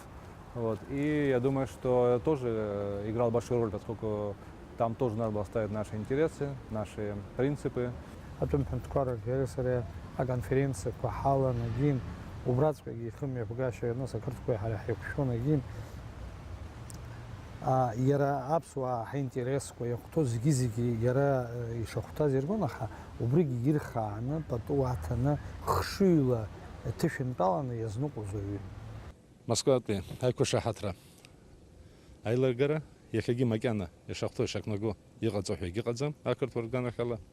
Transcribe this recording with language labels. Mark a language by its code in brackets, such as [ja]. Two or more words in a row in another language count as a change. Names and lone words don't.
[ru] Вот. И я думаю, что тоже играл большую роль, поскольку там тоже надо было ставить наши интересы, наши принципы. конференция Кахала Нагин, у братской Химия Пугаши, но Сакарской Халяхи Нагин. [ab] Иара аԥсуаа ҳаинтересқәа иахәҭоу зегьы иара ишахәҭаз ирбон, аха убригь ирхааны пату аҭаны хшыҩла ҭышәынтәаланы иазныҟәоз ауаҩын. Москватәи аиқәышаҳаҭра аилыргара иахьагьы макьана ишахәҭоу ишақәнаго иҟаҵо ҳәа егьыҟаӡам ақырҭуа рганахь ала.